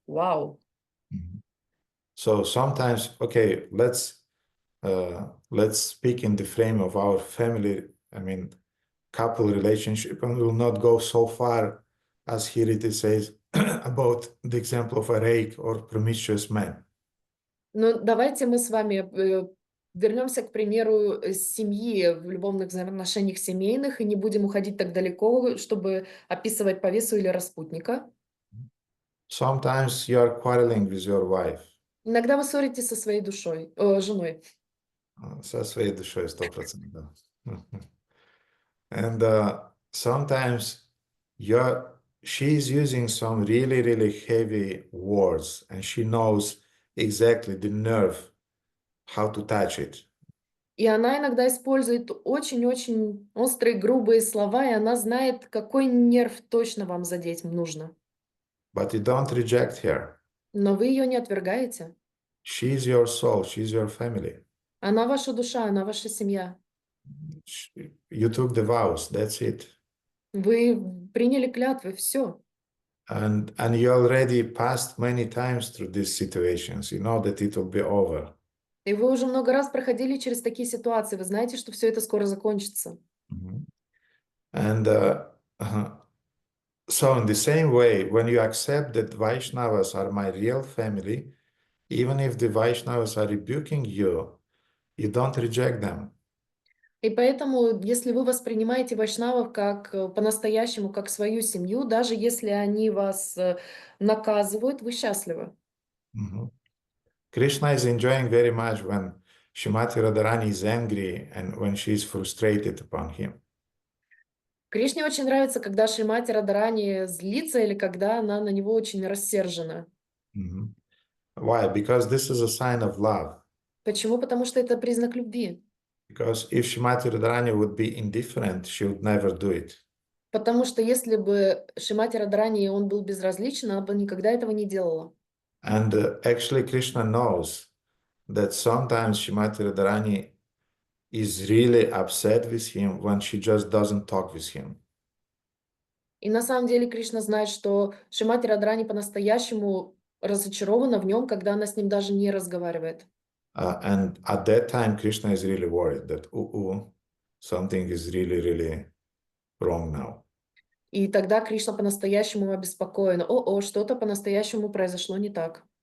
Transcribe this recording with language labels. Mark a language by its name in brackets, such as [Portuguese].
[Russian] Вау! [English] So sometimes, okay, let's speak in the frame of our family, couple relationship, and we'll not go so far as here it says about the example of a rake or promiscuous man. [Russian] Ну, давайте мы с вами вернемся к примеру семьи в любовных взаимоотношениях семейных и не будем уходить так далеко, чтобы описывать повесу или распутника. [English] Sometimes you are quarreling with your wife. [Russian] Иногда вы ссоритесь со своей женой. Со своей душой 100%, да. [English] And sometimes she is using some really, really heavy words, and she knows exactly the nerve, how to touch it. [Russian] И она иногда использует очень-очень острые, грубые слова, и она знает, какой нерв точно вам задеть нужно. [English] But you don't reject her. [Russian] Но вы ее не отвергаете. [English] She is your soul, she is your family. [Russian] Она ваша душа, она ваша семья. [English] You took the vows, that's it. [Russian] Вы приняли клятвы, все. [English] And you already passed many times through these situations. You know that it will be over. [Russian] И вы уже много раз проходили через такие ситуации. Вы знаете, что все это скоро закончится. [English] And so in the same way, when you accept that Vaishnavas are my real family, even if the Vaishnavas are rebuking you, you don't reject them. [Russian] И поэтому, если вы воспринимаете вайшнавов как по-настоящему, как свою семью, даже если они вас наказывают, вы счастливы. [English] Krishna is enjoying very much when Srimati Radharani is angry and when she is frustrated upon him. [Russian] Кришне очень нравится, когда Шримати Радharani злится или когда она на него очень рассержена. [English] Why? Because this is a sign of love. [Russian] Почему? Потому что это признак любви. [English] Because if Srimati Radharani would be indifferent, she would never do it. [Russian] Потому что если бы Шримати Радharani он был безразличен, она бы никогда этого не делала. [English] And actually Krishna knows that sometimes Srimati Radharani is really upset with him when she just doesn't talk with him. [Russian] И на самом деле Кришна знает, что Шримати Радхарани по-настоящему разочарована в нем, когда она с ним даже не разговаривает. [English] And at that time, Krishna is really worried that, something is really, really wrong now. [Russian] И тогда Кришна по-настоящему обеспокоен. О, что-то по-настоящему произошло не так.